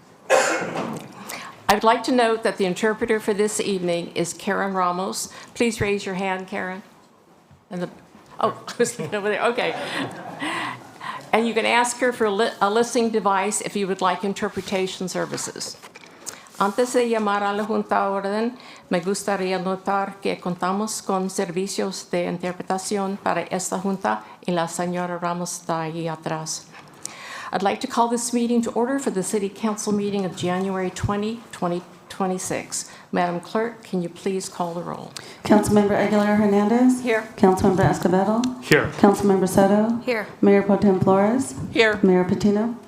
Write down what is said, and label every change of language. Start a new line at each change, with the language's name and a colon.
English: I would like to note that the interpreter for this evening is Karen Ramos. Please raise your hand, Karen. I was looking over there. Okay. And you can ask her for a listening device if you would like interpretation services.
Spanish: Antes de llamar a la Junta a orden, me gustaría notar que contamos con servicios de interpretación para esta Junta y la señora Ramos está ahí atrás.
English: I'd like to call this meeting to order for the City Council meeting of January 20, 2026. Madam Clerk, can you please call the roll? Councilmember Aguilar Hernandez. Here. Councilmember Escobedo. Here. Councilmember Soto. Here. Mayor Pro Tem Flores. Here. Mayor Patino.